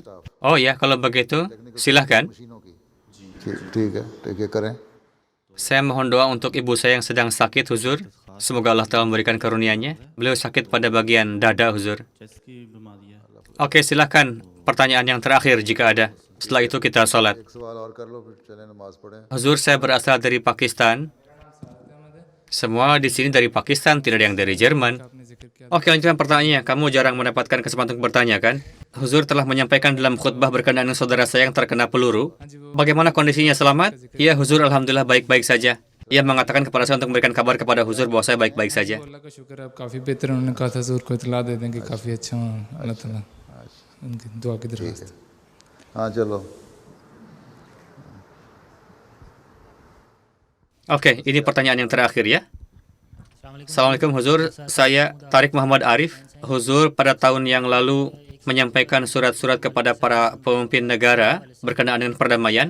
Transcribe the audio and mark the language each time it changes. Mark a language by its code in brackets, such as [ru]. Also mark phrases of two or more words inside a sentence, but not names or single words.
[id] Oh ya, kalau begitu, silahkan. Saya mohon doa untuk ibu saya yang sedang sakit, Huzur. Semoga Allah Ta'ala memberikan karunia-Nya. Beliau sakit pada bagian dada, Huzur. Oke, silahkan. Pertanyaan yang terakhir jika ada. Setelah itu kita salat. [ur] एक सवाल और कर लो फिर चले नमाज पढ़ें। [id] Huzur, saya berasal dari Pakistan. Semua di sini dari Pakistan, tidak ada yang dari Jerman. Oke, lanjutkan pertanyaannya. Kamu jarang mendapatkan kesempatan untuk bertanya, kan? Huzur telah menyampaikan dalam khutbah berkenaan dengan saudara saya yang terkena peluru. Bagaimana kondisinya, selamat? Ya, Huzur, alhamdulillah baik-baik saja. Ia mengatakan kepada saya untuk memberikan kabar kepada Huzur bahwa saya baik-baik saja. [ur] हाँ चलो। [id] Oke, ini pertanyaan yang terakhir ya. Assalamualaikum Huzur, saya Tarik Muhammad Arif. Huzur pada tahun yang lalu menyampaikan surat-surat kepada para pemimpin negara berkenaan dengan perdamaian.